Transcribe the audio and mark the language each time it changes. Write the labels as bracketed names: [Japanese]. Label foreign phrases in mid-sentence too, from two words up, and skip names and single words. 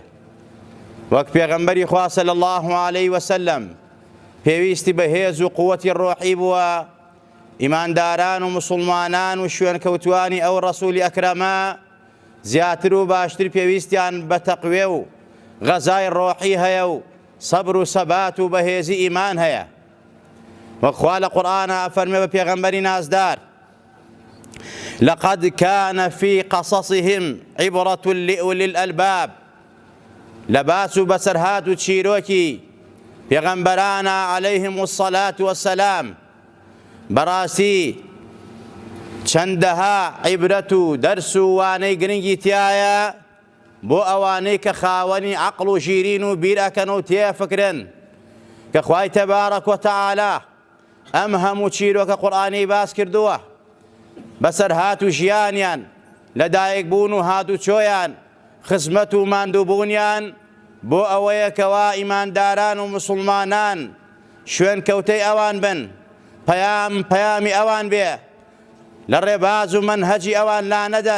[Central Kurdish] وەک پێغەمبەری خوا [Arabic] صلی الله عليه وسلم [Central Kurdish] پێویستی بە هێز و قووەتی ڕۆحی بووە، ئیمانداران و مسلمانان و شوێنکەوتوانی ئەو ڕەسوولی ئەکرەمە زیاتر و باشتر پێویستیان بە تەقوێ و غەزای ڕۆحی هەیە و سەبر و سەبات و بەهێزی ئیمان هەیە. وەک خوا لە قورئانە ئەفەرمێ بە پێغەمبەری نازدار: [Arabic] لقد كان في قصصهم عبرة لأولي الألباب. [Central Kurdish] لباس بسرهات تشيروكي پێغەمبەرانە [Arabic] عليهم الصلاة والسلام [Central Kurdish] بەڕاستی چەندەها عیبرەت و دەرس و وانەی گرنگی تایە بۆ ئەوانەی کە خاوەنی عەقڵ و ژیرین و بیر ئەکەن و تێفکرن کە خوای تەبارەک و تەعالا ئەم هەموو چیرۆکە قورئانی باس کردووە بەسەر هات و ژیانیان، لەدایک بوون و هاتوچۆیان، خزمەت و ماندووبوونیان بۆ ئەوەیە کەوا ئیمانداران و مسلمانان شوێن کەوتەی ئەوان بن، پەیامی ئەوان بێ، لە ڕێباز و مەنهەجی ئەوان لا نەدەن.